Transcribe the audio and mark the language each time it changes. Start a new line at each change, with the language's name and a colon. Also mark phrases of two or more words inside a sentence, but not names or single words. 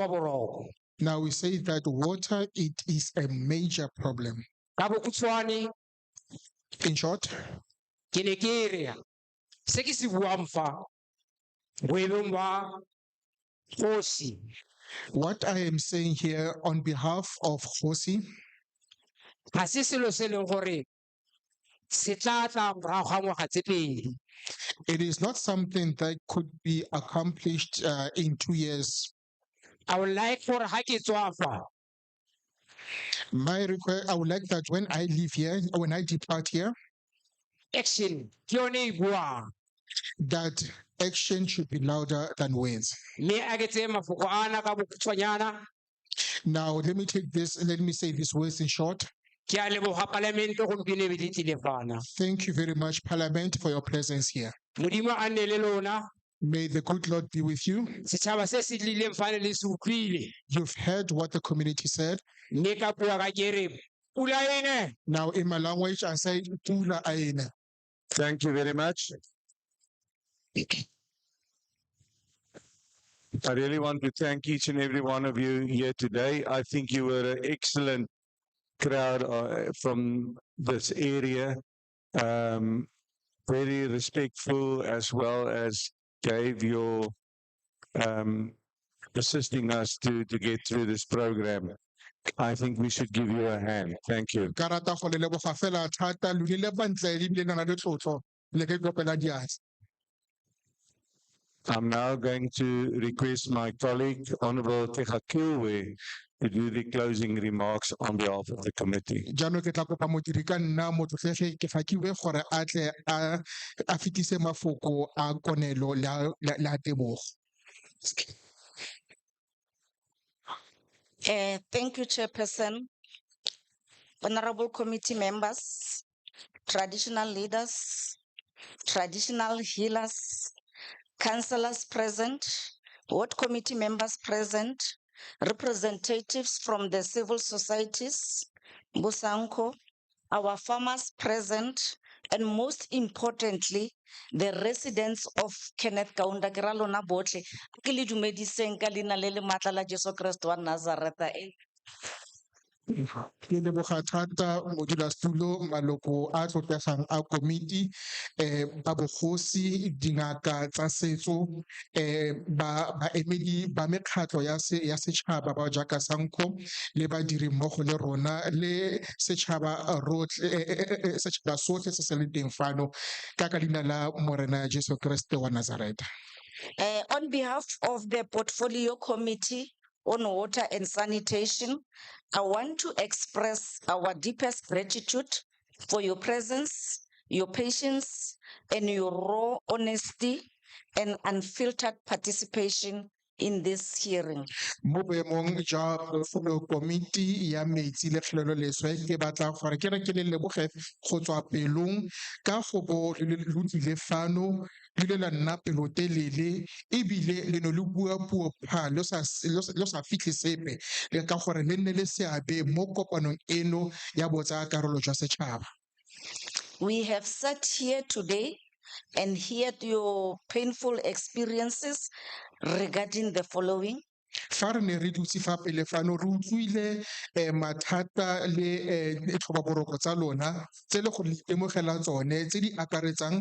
English: Now we say that water, it is a major problem. In short,
Tswana: ke ne ke re se ke se buang fa boemong ba kgosi
English: what I am saying here on behalf of Khosi,
Tswana: ga se selo se leng gore se tla tla morago ga ngwaga tse pedi.
English: it is not something that could be accomplished in 2 years. I would like
Tswana: gore ga ke tswa fa
English: My request, I would like that when I leave here, when I depart here,
Tswana: action ke yone e buang.
English: that action should be louder than words.
Tswana: Mme a ke tseye mafoko ana ka bokgutshwanyana.
English: Now, let me say these words in short.
Tswana: Ke a leboga palamente gompieno e be di tlile fana.
English: Thank you very much, Parliament, for your presence here.
Tswana: Modimo a nne le lona.
English: May the good Lord be with you.
Tswana: Setšhaba se se tlileng fane le se utlwile.
English: You've heard what the community said.
Tswana: Mme ka bua ka ke re pula ene.
English: Now, in my language, I say,
Tswana: "Pula aina."
English: Thank you very much. I really want to thank each and every one of you here today. I think you were an excellent crowd from this area. Very respectful, as well as gave your assisting us to get through this program. I think we should give you a hand. Thank you.
Tswana: Ka rata go le leboga fela thata, lo ile ba ntle ebile le na le tlotlo, le ke kopela diatla.
English: I'm now going to request my colleague, Honorable Tekakilwe, to do the closing remarks on behalf of the committee.
Tswana: Jaanong ke tla kopa modiri ka nna motlotlege ke fakiwe gore a tle a fetise mafoko a konelo le a tebogo.
English: Thank you, Chairperson, honorable committee members, traditional leaders, traditional healers, councillors present, ward committee members present, representatives from the civil societies, Busanko, our farmers present, and most importantly, the residents of Kenneth Kaunda Kiralona Botle,
Tswana: ke le dumediseng ka leina le le maatla la Jesu Kriste wa Nazareta. Ke leboga thata modulasetulo, maloko a tlotlegang a komiti, ba bogosi, dingaka tsa setso, baemedi ba mekgatlho ya setšhaba ba jaaka Sanko, le badiri mmogo le rona, le setšhaba sotlhe se se leng teng fano, ka leina la Morena Jesu Kriste wa Nazareta.
English: On behalf of the Portfolio Committee on Water and Sanitation, I want to express our deepest gratitude for your presence, your patience, and your raw honesty and unfiltered participation in this hearing.
Tswana: Mo boemong jwa Portfolio Committee ya metsi le kgelelo leswe, ke batla gore ke re ke le leboge go tswa pelong ka go bo le tlile fano, le la nna pelotelele, ebile le no le bua puo pha lo sa fitlhe sepe, le ka gore le nne le seabe mo kopanong eno ya botsa karolo jwa setšhaba.
English: We have sat here today and heard your painful experiences regarding the following.
Tswana: Fa re ne re dutse fa pele fano, re utlwile mathata le tlhobaboroko tsa lona tse le go itemogela tsone tse di akaretsang